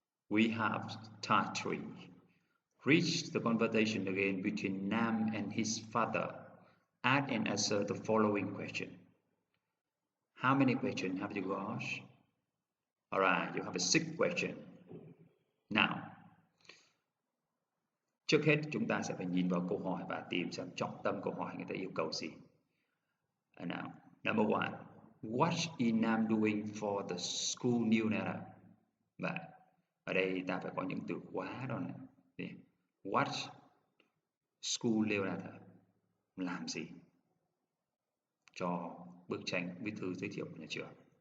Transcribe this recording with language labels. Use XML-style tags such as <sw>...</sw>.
<en>We have task 3. Reach the conversation again between Nam and his father. Add and answer the following question. How many questions have you got? Alright, you have 6 questions.</en> <vi>Now, trước hết chúng ta sẽ phải nhìn vào câu hỏi và tìm xem trọng tâm câu hỏi người ta yêu cầu gì.</vi> <en>Now, number 1. What is Nam doing for the school newsletter?</en> <vi>Và ở đây ta phải có những từ khóa đó này.</vi> <en>What school newsletter,</en> <vi>làm gì cho bức tranh viết thư giới thiệu của nhà trường.</vi>